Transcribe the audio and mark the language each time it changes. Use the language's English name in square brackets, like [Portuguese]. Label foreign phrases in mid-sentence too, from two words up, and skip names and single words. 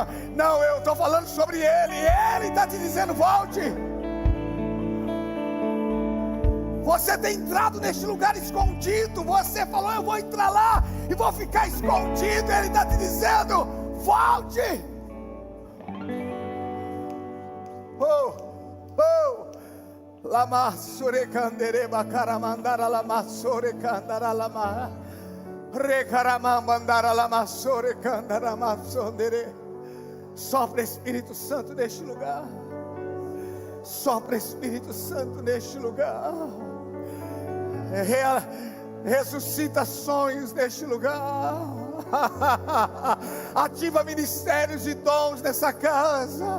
[Portuguese] Não, eu estou falando sobre Ele. Ele está te dizendo: volte. Você tem entrado neste lugar escondido. Você falou: eu vou entrar lá e vou ficar escondido. Ele está te dizendo: volte. Lama sure candere bakara mandara lama sure candara lama recarama mandara lama sure candara masondere. Sopra Espírito Santo neste lugar, sopra Espírito Santo neste lugar, ressuscita sonhos neste lugar, ativa ministérios e dons nessa casa.